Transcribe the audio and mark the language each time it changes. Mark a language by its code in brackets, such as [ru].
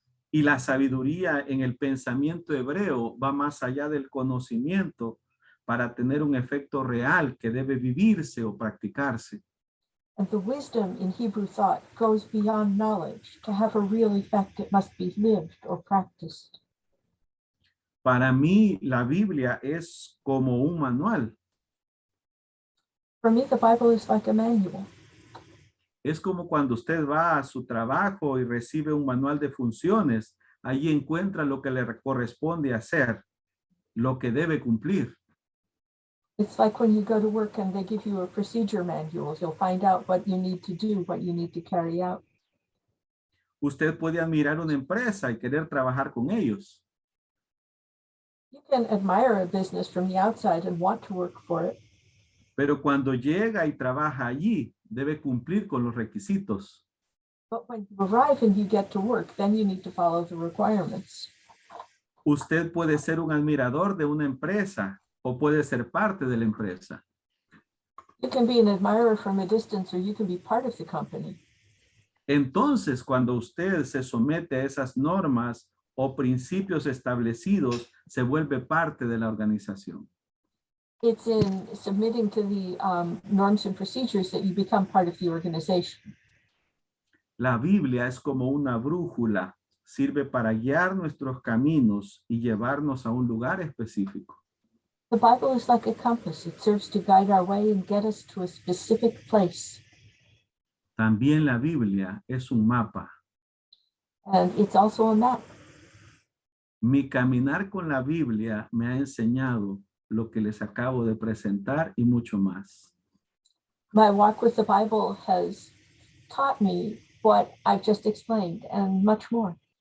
[es] Y la sabiduría en el pensamiento hebreo va más allá del conocimiento para tener un efecto real que debe vivirse o practicarse. [en] And the wisdom in Hebrew thought goes beyond knowledge. To have a real effect, it must be lived or practiced. [es] Para mí, la Biblia es como un manual. [en] For me, the Bible is like a manual. [es] Es como cuando usted va a su trabajo y recibe un manual de funciones. Allí encuentra lo que le corresponde hacer, lo que debe cumplir. [en] It's like when you go to work and they give you a procedure manual. You'll find out what you need to do, what you need to carry out. [es] Usted puede admirar una empresa y querer trabajar con ellos. [en] You can admire a business from the outside and want to work for it. [es] Pero cuando llega y trabaja allí, debe cumplir con los requisitos. [en] But when you arrive and you get to work, then you need to follow the requirements. [es] Usted puede ser un admirador de una empresa o puede ser parte de la empresa. [en] You can be an admirer from a distance, or you can be part of the company. [es] Entonces, cuando usted se somete a esas normas o principios establecidos, se vuelve parte de la organización. [en] It's in submitting to the norms and procedures that you become part of the organization. [es] La Biblia es como una brújula, sirve para guiar nuestros caminos y llevarnos a un lugar específico. [en] The Bible is like a compass. It serves to guide our way and get us to a specific place. [es] También la Biblia es un mapa. [en] And it's also a map. [es] Mi caminar con la Biblia me ha enseñado lo que les acabo de presentar y mucho más. [en] My walk with the Bible has taught me what I've just explained and much more.